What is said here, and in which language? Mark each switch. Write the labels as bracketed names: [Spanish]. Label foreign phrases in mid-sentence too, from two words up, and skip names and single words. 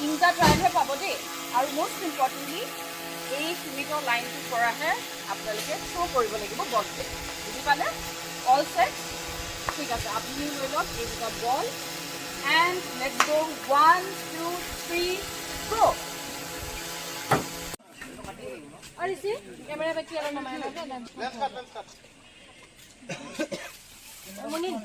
[Assamese] ট্ৰাইলহে পাব দেই। আৰু [English] most importantly [Assamese] এই সীমিত লাইনটো কৰাহে আপোনালোকে শ্ব' কৰিব লাগিব বলটো, বুজি পালে? [English] all set? [Assamese] ঠিক আছে, আপুনি লৈ লওক এই দুটা বল [English] and let's go' [Assamese] 1 2 3 গো। [Hindi] और इसी कैमरा पे किया ना मैंने ना मुनी